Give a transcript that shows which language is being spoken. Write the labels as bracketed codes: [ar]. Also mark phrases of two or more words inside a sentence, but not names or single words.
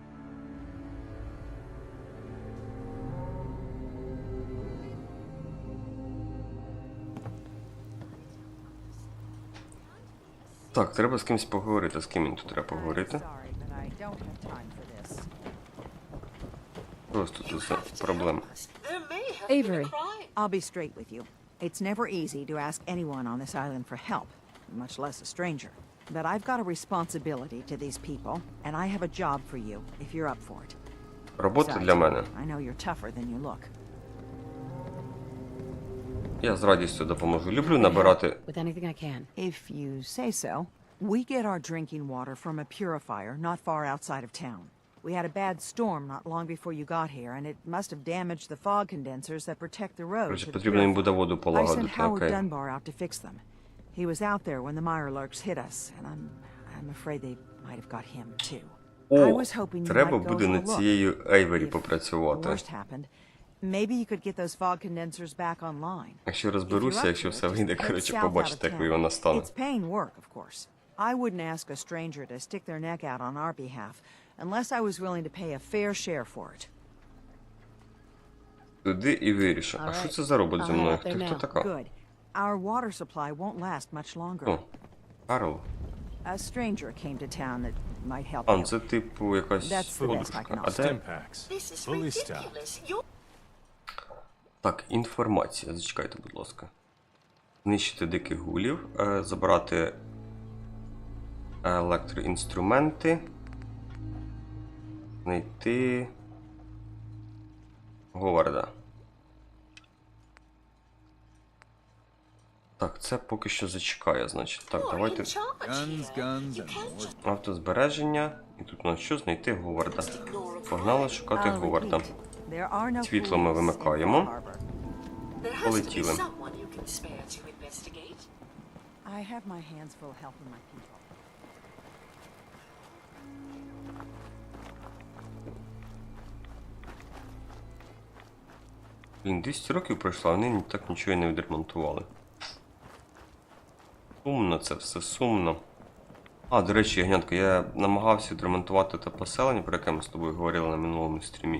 [uk] Так, треба з кимось поговорити. З ким мені тут треба поговорити? Просто тут проблема. [en] Avery, I'll be straight with you. It's never easy to ask anyone on this island for help, much less a stranger. But I've got a responsibility to these people, and I have a job for you, if you're up for it. [uk] Робота для мене. [en] I know you're tougher than you look. [uk] Я з радістю допоможу. Люблю набирати. [en] With anything I can. If you say so. We get our drinking water from a purifier not far outside of town. We had a bad storm not long before you got here, and it must have damaged the fog condensers that protect the road to the [uk] Потрібно їм буде воду [en] I sent [uk] полагодити, [en] Howard [uk] окей. [en] Dunbar out to fix them. He was out there when the Mirelurks hit us, and I'm afraid they might have got him too. I was hoping you [uk] Треба [en] might go [uk] буде [en] for a [uk] над [en] look. [uk] цією Ейвері [en] If the [uk] попрацювати. [en] worst happened, maybe you could get those fog condensers back online. [uk] Якщо розберуся, якщо все вийде, коротше, побачите, як вона стане. [en] It's paying work, of course. I wouldn't ask a stranger to stick their neck out on our behalf unless I was willing to pay a fair share for it. [uk] Туди і вирішу. А що це за робот зі мною? Ти хто така? [en] Good. Our water supply won't last much longer. [uk] О, Карл. [en] A stranger came to town that might help [uk] А, [en] you. [uk] це типу якась [en] That's the best I can [uk] подушка. А [en] offer. [uk] де? Так, інформація. Зачекайте, будь ласка. Знищити диких гулів, забрати електроінструменти, знайти Говарда. Так, це поки що зачекає, значить. Так, давайте. Автозбереження. І тут у нас що? Знайти Говарда. Погнали шукати Говарда. Світло ми вимикаємо. Полетіли. [en] I have my hands full helping my people. [uk] Блін, 200 років пройшло, а вони так нічого і не відремонтували. Сумно це все, сумно. А, до речі, Ягнятко, я намагався відремонтувати те поселення, про яке ми з тобою говорили на минулому стрімі.